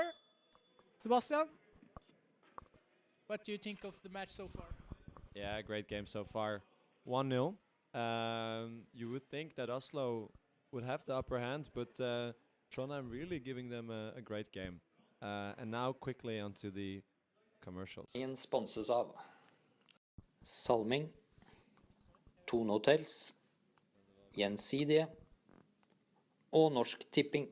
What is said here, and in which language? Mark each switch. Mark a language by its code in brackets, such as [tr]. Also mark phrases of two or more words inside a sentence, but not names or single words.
[en] Sebastian, what do you think of the match so far? Yeah, great game so far. 1-0. You would think that Oslo would have the upper hand, but Trondheim really giving them a great game. And now quickly onto the commercials. [no] Sendingen sponses av Salming, Tone Hotels, Gjensidige og Norsk Tipping.